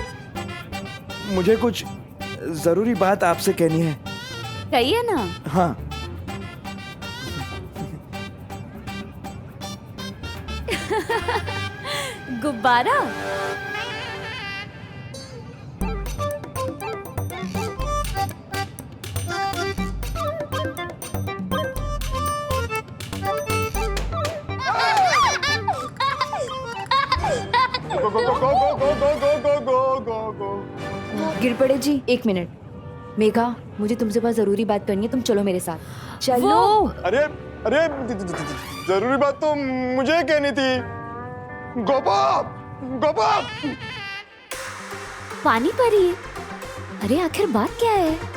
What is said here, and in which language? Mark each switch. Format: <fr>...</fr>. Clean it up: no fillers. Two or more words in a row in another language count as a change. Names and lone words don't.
<hi>मुझे कुछ जरूरी बात आपसे कहनी है। कहिए ना। हाँ, गुब्बारा?</hi> <en>go go go go go go go go go go.</en> <hi>गिरपड़े जी, 1 मिनट। मेघा, मुझे तुमसे बहुत जरूरी बात करनी है, तुम चलो मेरे साथ। चलो। अरे अरे, जरूरी बात तो मुझे कहनी थी। गोपाल, गोपाल। पानी परी। अरे आखिर बात क्या है?</hi>